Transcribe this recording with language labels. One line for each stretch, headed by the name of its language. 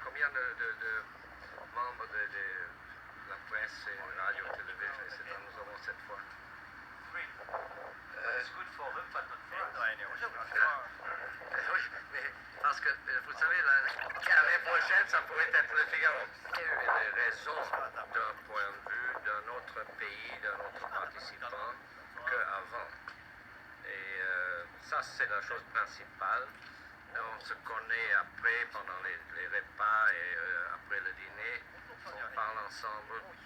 French: Combien de membres de la presse et radio, télévision, etc. nous avons cette fois?
English: It's good for them, but not for us.
French: Oui, mais parce que vous savez, l'année prochaine, ça pourrait être le Figaro. Il y a eu des raisons d'un point de vue d'un autre pays, d'un autre participant qu'avant. Et ça, c'est la chose principale. On se connaît après, pendant les repas et après le dîner, on parle ensemble.